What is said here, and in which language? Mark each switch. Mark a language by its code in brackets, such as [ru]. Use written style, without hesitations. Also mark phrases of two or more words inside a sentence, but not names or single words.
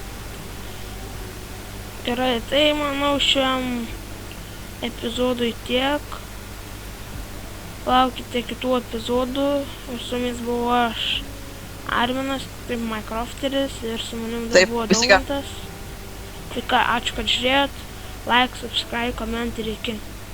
[lt] Gerai, tai manau šiam epizodui tiek. Laukite kitų epizodų. Ir su jumis buvau aš, Arminas, kaip Minecrafteris, ir su manim dar buvo Daumantas. Tai ką, ačiū, kad žiūrėjot. [en] Like, subscribe, comment [lt] ir iki.